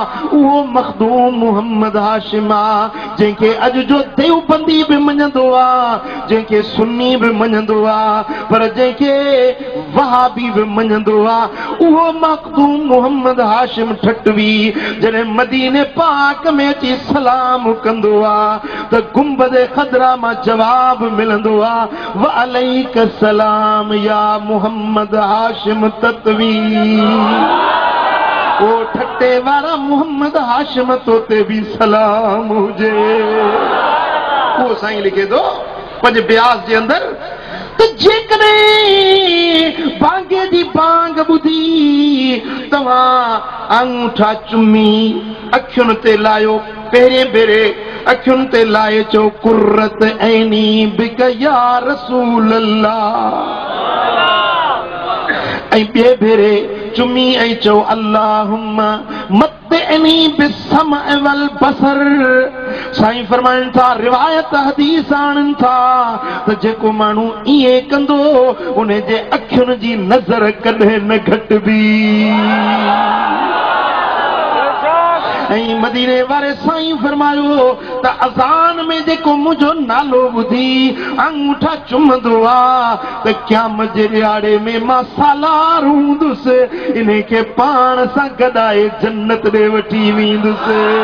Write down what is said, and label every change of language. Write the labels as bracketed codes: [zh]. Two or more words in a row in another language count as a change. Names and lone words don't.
[sd] उहो मखदूम मोहम्मद हाशिम आहे जंहिंखे अॼु जो देवबंदी बि मञंदो आहे, जंहिंखे सुन्नी बि मञंदो आहे, पर जंहिंखे वहाबी बि मञंदो आहे। उहो मखदूम मोहम्मद हाशिम ठटवी जॾहिं मदीने पाक में अची सलाम कंदो आहे त गुंबद खदरा मां जवाब मिलंदो आहे, [ar] وعليك سلام يا محمد هاشم تتوي. [sd] ओ ठटे वारा मोहम्मद हाशिम तो ते भी सलाम हुजे। वो साईं लिखे दो पंहिंजे ब्यास जे अंदरि त जेकॾहिं बांगे जी बांग ॿुधी तव्हां अंगूठा चुमी अखियुनि ते लायो, पहिरें भेरे अखियुनि ते लाए चो [ar] قرة عيني بك يا رسول الله. [sd] ऐं ॿिए भेरे चुमी ऐं चओ [ar] اللهم متعني بالسمع والبصر. [sd] साईं फरमाइनि था, रिवायत हदीस आणनि था त जेको माण्हू ईअं कंदो उन जे अखियुनि जी नज़र कॾहिं न घटिबी। ऐं मदीने वारे साईं फरमायो त अज़ान में जेको मुझो नालो ॿुधी अंगूठा चुमंदो आ त क़यामत जे ॾियारे में मां सालार हूंदुसि इन खे पाण सां गॾाए जन्नत ॾे वठी वेंदुसि।